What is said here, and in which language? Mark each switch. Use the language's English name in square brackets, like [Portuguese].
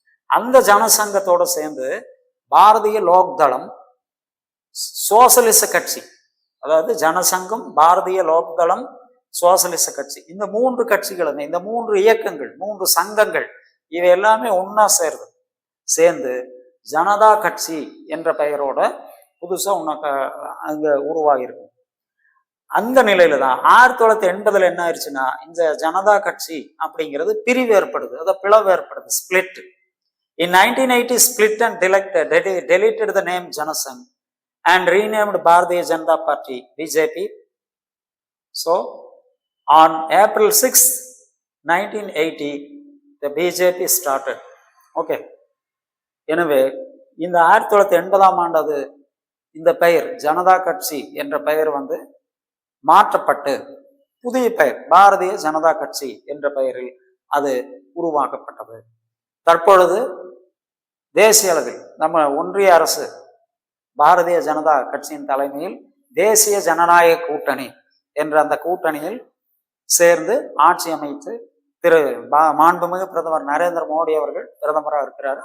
[Tamil] அந்த ஜனசங்கத்தோட சேர்ந்து பாரதிய லோக்தளம், சோசலிச கட்சி, அதாவது ஜனசங்கம், பாரதிய லோக்தளம், சோசலிச கட்சி, இந்த 3 கட்சிகளுமே, இந்த 3 இயக்கங்கள், 3 சங்கங்கள், இவை எல்லாமே ஒன்னா சேர்ந்து ஜனதா கட்சி என்ற பெயரோட புதுசா உனக்கு அங்க உருவாகிருக்கும். அந்த நிலையில தான் 1980 என்ன ஆயிடுச்சுன்னா, இந்த ஜனதா கட்சி அப்படிங்கிறது பிரிவு ஏற்படுது, அதாவது பிளவு ஏற்படுது, split. [English] In 1980 split and deleted the name Janasangh and renamed Bharatiya Janata Party BJP. So on April 6, 1980 the BJP started. Okay. [Tamil] எனவே இந்த 1980 இந்த பெயர் ஜனதா கட்சி என்ற பெயர் வந்து மாற்றப்பட்டு புதிய பெயர் பாரதிய ஜனதா கட்சி என்ற பெயரில் அது உருவாக்கப்பட்டது. தற்பொழுது தேசிய அளவில் நம்ம ஒன்றிய அரசு பாரதிய ஜனதா கட்சியின் தலைமையில் தேசிய ஜனநாயக கூட்டணி என்ற அந்த கூட்டணியில் சேர்ந்து ஆட்சி அமைத்து மாண்புமிகு பிரதமர் நரேந்திர மோடி அவர்கள் பிரதமராக இருக்கிறார்.